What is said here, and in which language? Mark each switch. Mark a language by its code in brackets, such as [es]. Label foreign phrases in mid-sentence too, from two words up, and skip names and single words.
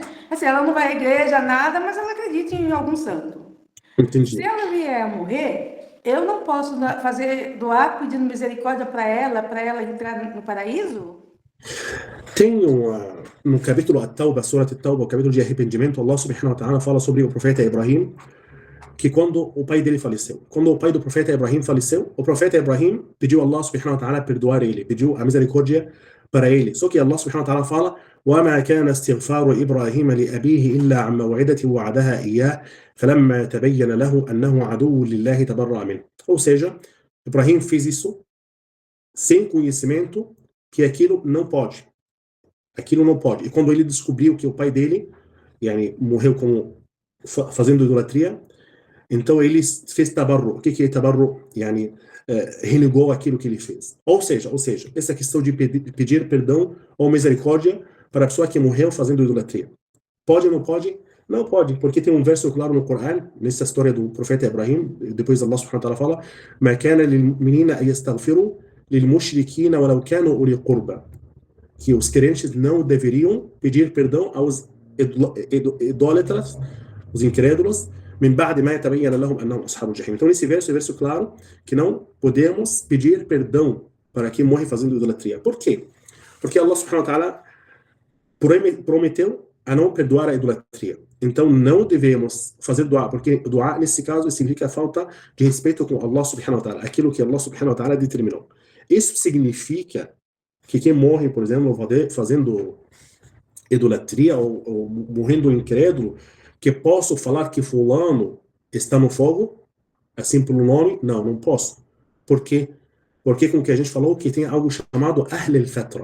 [pt] Assim, ela não vai à igreja, nada, mas ela acredita em algum santo. Entendi. Se ela vier a morrer, eu não posso doar pedindo misericórdia para ela entrar no paraíso? Tem no capítulo At-Tawbah, Surat At-Tawbah, o capítulo de arrependimento, Allah [ar] سبحانه وتعالى [pt] fala sobre o profeta Ibrahim, que quando o pai dele faleceu. Quando o pai do profeta Ibrahim faleceu, o profeta Ibrahim pediu a Allah [ar] سبحانه وتعالى [pt] perdoar ele, pediu a misericórdia para ele. Só que Allah [ar] سبحانه وتعالى [pt] fala: [ar] وَمَا كَانَ اسْتِغْفَارُ إِبْرَاهِيمَ لِأَبِيهِ إِلَّا عَنْ مَوْعِدَةٍ وَعَدَهَا إِيَّاهُ فَلَمَّا تَبَيَّنَ لَهُ أَنَّهُ عَدُوٌّ لِلَّهِ تَبَرَّأَ مِنْهُ. [pt] Ou seja, Ibrahim fez isso sem conhecimento que aquilo não pode. Aquilo não pode. E quando ele descobriu que o pai dele morreu fazendo idolatria, então ele fez tabarru. O que é tabarru? Renegou aquilo que ele fez. Ou seja, essa questão de pedir perdão ou misericórdia para a pessoa que morreu fazendo idolatria. Pode ou não pode? Não pode, porque tem um verso claro no Corão, nessa história do profeta Ibrahim, depois Allah [ar] سبحانه وتعالى [pt] fala: [ar] "ما كان للمؤمنين أن يستغفروا للمشركين ولو كانوا أولي قربى", [pt] que os crentes não deveriam pedir perdão aos idólatras, os incrédulos, [ar] من بعد ما تبين لهم أنهم أصحاب الجحيم. [pt] Então nesse verso é verso claro que não podemos pedir perdão para quem morre fazendo idolatria. Por quê? Porque Allah [ar] سبحانه وتعالى [pt] prometeu a não perdoar a idolatria. Então não devemos fazer dua, porque dua nesse caso significa a falta de respeito com Allah [ar] سبحانه وتعالى, [pt] aquilo que Allah [ar] سبحانه وتعالى [pt] determinou. Isso significa que quem morre, por exemplo, fazendo idolatria ou morrendo incrédulo, que posso falar que fulano está no fogo, assim pelo nome? Não, não posso. Por quê? Porque como que a gente falou, que tem algo chamado [ar] أهل الفترة.